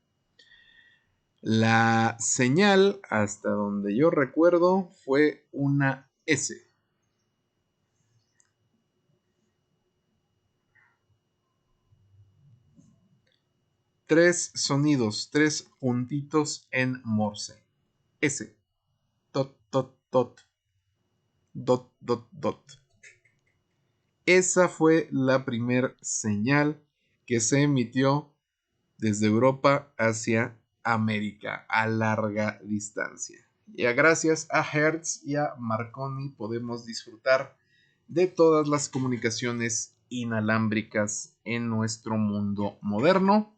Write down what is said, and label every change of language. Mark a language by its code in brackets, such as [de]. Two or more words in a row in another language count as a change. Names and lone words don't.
[es] La señal, hasta donde yo recuerdo, fue una S. Tres sonidos, tres puntitos en Morse. [en] S. Dot, dot, dot. Dot, dot, dot. [es] Esa fue la primer señal que se emitió desde Europa hacia América a larga distancia. Y gracias a Hertz y a Marconi podemos disfrutar de todas las comunicaciones inalámbricas en nuestro mundo moderno.